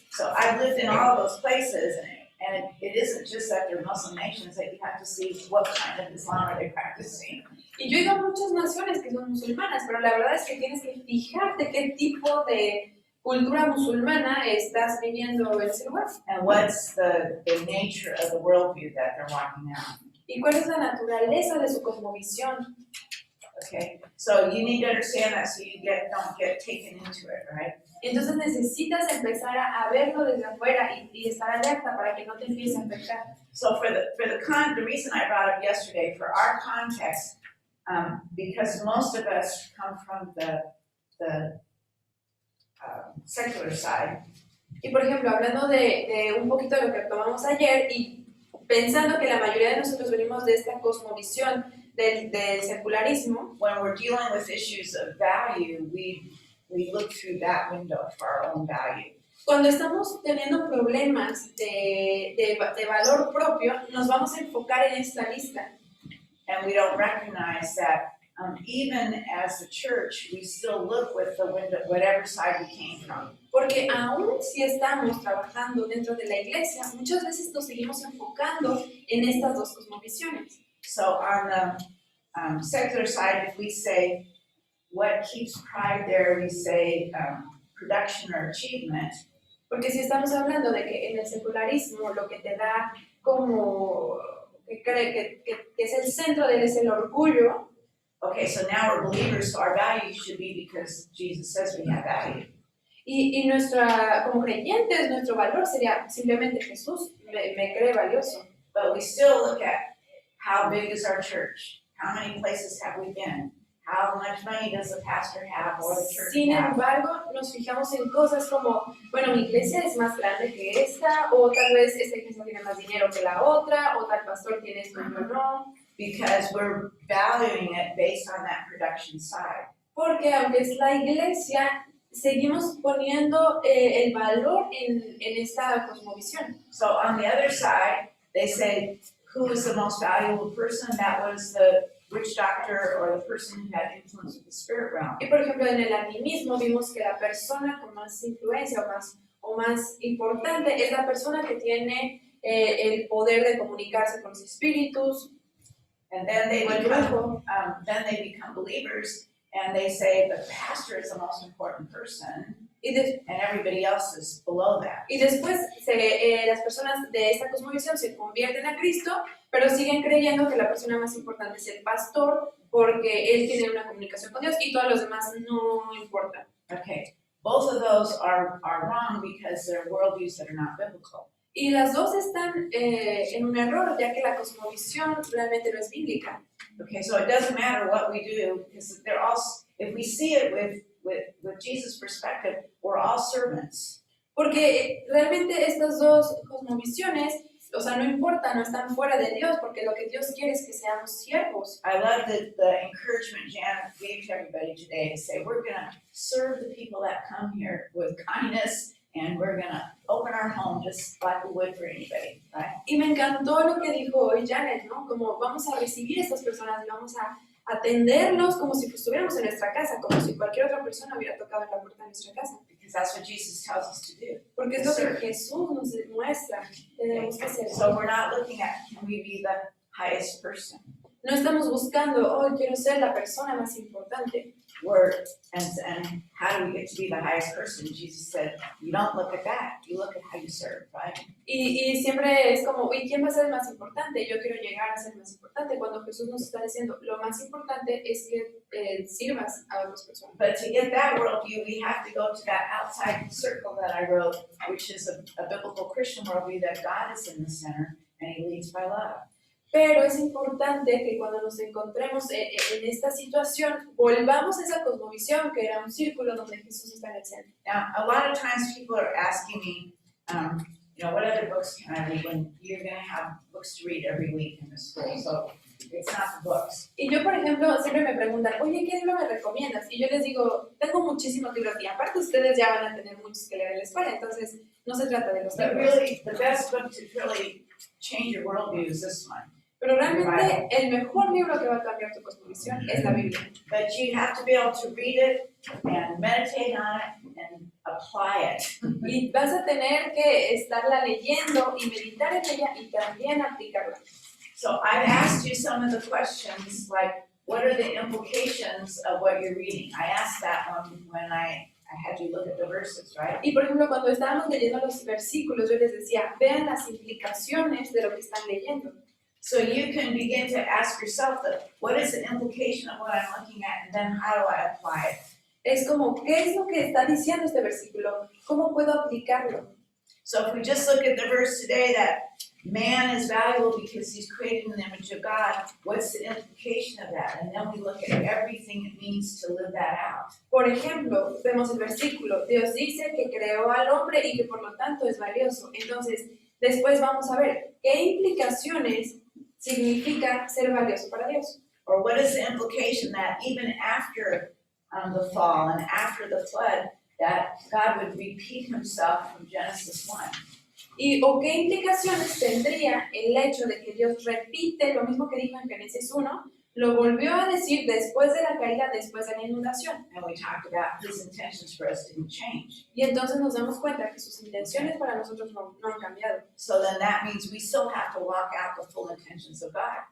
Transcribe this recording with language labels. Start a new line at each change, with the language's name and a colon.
English: So I've lived in all those places, and it isn't just that they're Muslim nations, that you have to see what kind of Islam are they practicing.
Spanish: Y yo he ido a muchas naciones que son musulmanas, pero la verdad es que tienes que fijarte qué tipo de cultura musulmana estás viviendo en ese lugar.
English: And what's the nature of the worldview that they're walking out.
Spanish: Y cuál es la naturaleza de su cosmovisión.
English: Okay, so you need to understand that so you don't get taken into it, right?
Spanish: Entonces necesitas empezar a verlo desde afuera y estar alerta para que no te empiece a afectar.
English: So the reason I brought up yesterday, for our context, because most of us come from the secular side.
Spanish: Y por ejemplo, hablando de un poquito de lo que tomamos ayer y pensando que la mayoría de nosotros venimos de esta cosmovisión del secularismo,
English: when we're dealing with issues of value, we look through that window for our own value.
Spanish: cuando estamos teniendo problemas de valor propio, nos vamos a enfocar en esta lista.
English: And we don't recognize that even as the church, we still look with the window, whatever side we came from.
Spanish: Porque aún si estamos trabajando dentro de la iglesia, muchas veces nos seguimos enfocando en estas dos cosmovisiones.
English: So on the secular side, if we say what keeps pride there, we say production or achievement.
Spanish: Porque si estamos hablando de que en el secularismo lo que te da como que cree que es el centro de él es el orgullo,
English: Okay, so now we're believers, so our value should be because Jesus says we have value.
Spanish: y nuestra, como creyentes, nuestro valor sería simplemente Jesús me cree valioso.
English: But we still look at how big is our church? How many places have we been? How much money does the pastor have or the church
Spanish: Sin
English: have?
Spanish: embargo, nos fijamos en cosas como, bueno, mi iglesia es más grande que esta, o tal vez esta iglesia tiene más dinero que la otra, o tal pastor tiene esto y yo no.
English: Because we're valuing it based on that production side.
Spanish: Porque aunque es la iglesia, seguimos poniendo el valor en esta cosmovisión.
English: So on the other side, they say, who is the most valuable person? That was the witch doctor or the person who had influence with the spirit realm.
Spanish: Y por ejemplo, en el animismo vimos que la persona con más influencia o más importante es la persona que tiene el poder de comunicarse con los espíritus.
English: And then they
Spanish: o el
English: become, believers, and they say the pastor is the most important person, and everybody else is below that.
Spanish: Y después las personas de esta cosmovisión se convierten a Cristo, pero siguen creyendo que la persona más importante es el pastor porque él tiene una comunicación con Dios y todos los demás no importan.
English: Okay, both of those are wrong because they're worldviews that are not biblical.
Spanish: Y las dos están en un error, ya que la cosmovisión realmente no es bíblica.
English: Okay, so it doesn't matter what we do because they're all, if we see it with Jesus' perspective, we're all servants.
Spanish: Porque realmente estas dos cosmovisiones, o sea, no importa, no están fuera de Dios, porque lo que Dios quiere es que seamos siervos.
English: I love the encouragement Janet gave to everybody today to say we're going to serve the people that come here with kindness and we're going to open our home just like we would for anybody, right?
Spanish: Y me encantó lo que dijo hoy Janet, ¿no? Como vamos a recibir a estas personas y vamos a atenderlos como si estuviéramos en nuestra casa, como si cualquier otra persona hubiera tocado en la puerta de nuestra casa.
English: Because that's what Jesus tells us to do.
Spanish: Porque es lo que Jesús nos muestra, tenemos que hacer.
English: So we're not looking at can we be the highest person.
Spanish: No estamos buscando, oh, quiero ser la persona más importante.
English: And how do we get to be the highest person? Jesus said, you don't look at that, you look at how you serve, right?
Spanish: Y siempre es como, ¿y quién va a ser el más importante? Yo quiero llegar a ser el más importante. Cuando Jesús nos está diciendo, lo más importante es que sirvas a otras personas.
English: But to get that worldview, we have to go to that outside circle that I wrote, which is a biblical Christian worldview that God is in the center and He leads by love.
Spanish: Pero es importante que cuando nos encontremos en esta situación, volvamos a esa cosmovisión que era un círculo donde Jesús está en el centro.
English: Now, a lot of times people are asking me, what other books can I read when you're going to have books to read every week in the school? So it's not the books.
Spanish: Y yo, por ejemplo, siempre me preguntan, oye, ¿qué libro me recomiendas? Y yo les digo, tengo muchísimos libros y aparte ustedes ya van a tener muchos que leer en la escuela, entonces no se trata de los
English: But
Spanish: libros.
English: really, the best book to really change your worldview is this one.
Spanish: Pero realmente el mejor libro que va a cambiar tu cosmovisión es la Biblia.
English: But you have to be able to read it and meditate on it and apply it.
Spanish: Y vas a tener que estarla leyendo y meditar en ella y también aplicarla.
English: So I've asked you some of the questions, like what are the implications of what you're reading? I asked that one when I had you look at the verses, right?
Spanish: Y por ejemplo, cuando estábamos leyendo los versículos, yo les decía, vean las implicaciones de lo que están leyendo.
English: So you can begin to ask yourself, what is the implication of what I'm looking at, and then how do I apply it?
Spanish: Es como, ¿qué es lo que está diciendo este versículo? ¿Cómo puedo aplicarlo?
English: So if we just look at the verse today that man is valuable because he's created in the image of God, what's the implication of that? And then we look at everything it means to live that out.
Spanish: Por ejemplo, vemos el versículo, Dios dice que creó al hombre y que por lo tanto es valioso. Entonces, después vamos a ver qué implicaciones significa ser valioso para Dios.
English: Or what is the implication that even after the fall and after the flood, that God would repeat himself from Genesis 1?
Spanish: ¿O qué implicaciones tendría el hecho de que Dios repite lo mismo que dijo en Génesis 1, lo volvió a decir después de la caída, después de la inundación?
English: And we talked about his intentions for us didn't change.
Spanish: Y entonces nos damos cuenta que sus intenciones para nosotros no han cambiado.
English: So then that means we still have to walk out the full intentions of God.